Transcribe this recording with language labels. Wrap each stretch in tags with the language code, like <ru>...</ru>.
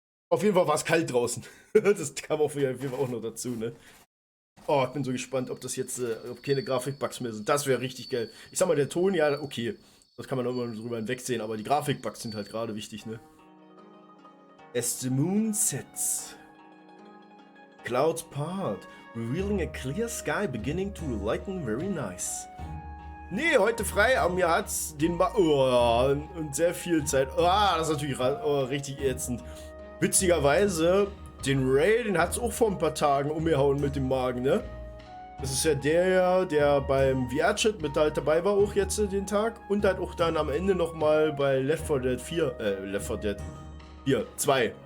<de>Auf jeden Fall war es kalt draußen. Das kam auf jeden Fall auch noch dazu, ne? Oh, ich bin so gespannt, ob das jetzt, ob keine Grafikbugs mehr sind. Das wäre richtig geil. Ich sag mal, der Ton, ja, okay. Das kann man auch immer drüber hinwegsehen, aber die Grafikbugs sind halt gerade wichtig, ne?</de> <en>As the moon sets, clouds part, revealing a clear sky beginning to lighten very nice.</en> <de>Nee, heute frei, aber mir hat's den und sehr viel Zeit. Das ist natürlich richtig ätzend. Witzigerweise, den Ray, den hat's auch vor ein paar Tagen umgehauen mit dem Magen, ne? Das ist ja der beim VR-Chat mit halt dabei war auch jetzt den Tag und halt auch dann am Ende nochmal bei Left 4 Dead Hier, 2.</de>